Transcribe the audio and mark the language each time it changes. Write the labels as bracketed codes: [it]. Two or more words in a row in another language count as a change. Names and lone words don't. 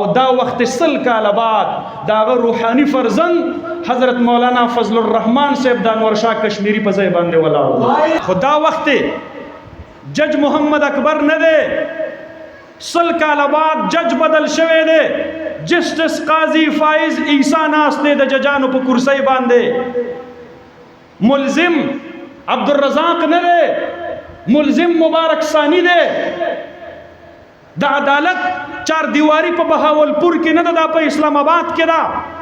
[ps] دا وخت 100 کال بعد دا روحانی فرزند حضرت مولانا فضل الرحمن صاحب د انور شاه کشمیری په ځای باندې ولاړ. خدا وخت جج محمد اکبر نه دی، 100 کال بعد جج بدل شوی دی. جسٹس قاضی فائز عیسی ناس دی د ججانو په کرسی باندې. ملزم عبدالرزاق نه دی، ملزم مبارک ثانی دی. د عدالت چار دیواری په بهاولپور کې نه ده، دا په اسلام آباد کې ده.